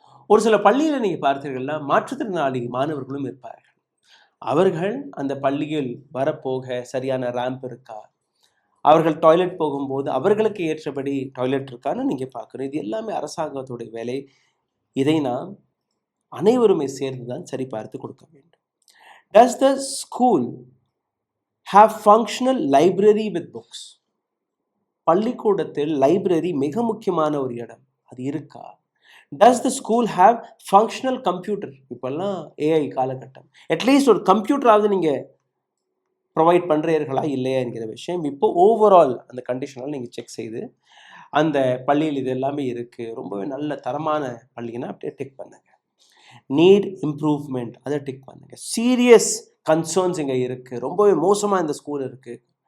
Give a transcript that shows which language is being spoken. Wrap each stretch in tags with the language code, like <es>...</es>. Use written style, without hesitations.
<ta>ஒரு சில பள்ளியில் நீங்கள் பார்த்தீர்கள்னா மாற்றுத்திறனாளி மாணவர்களும் இருப்பார்கள். அவர்கள் அந்த பள்ளியில் வரப்போக சரியான ரேம்ப் இருக்கா, அவர்கள் டாய்லெட் போகும்போது அவர்களுக்கு ஏற்றபடி டாய்லெட் இருக்கான்னு நீங்கள் பார்க்கணும். இது எல்லாமே அரசாங்கத்துடைய வேலை. இதை நாம் அனைவருமே சேர்ந்து தான் சரி பார்த்து கொடுக்க வேண்டும்.</ta> <en>Does the school have functional library with books?</en> <ta>பள்ளிக்கூடத்தில் லைப்ரரி மிக முக்கியமான ஒரு இடம், அது இருக்கா?</ta> <en>Does the school have functional computer?</en> <ta>இப்போல்லாம் ஏஐ காலகட்டம், அட்லீஸ்ட் ஒரு கம்ப்யூட்டராவது நீங்கள் ப்ரொவைட் பண்ணுறீர்களா இல்லையா என்கிற விஷயம் இப்போ ஓவரால் அந்த கண்டிஷனால் நீங்கள் செக் செய்து அந்த பள்ளியில் இது எல்லாமே இருக்குது, ரொம்பவே நல்ல தரமான பள்ளின்னா அப்படியே டிக் பண்ணுங்க. நீட் இம்ப்ரூவ்மெண்ட் அதை டிக் பண்ணுங்க. சீரியஸ் கன்சர்ன்ஸ் இங்கே இருக்குது, ரொம்பவே மோசமாக இந்த ஸ்கூல் இருக்குது.</ta>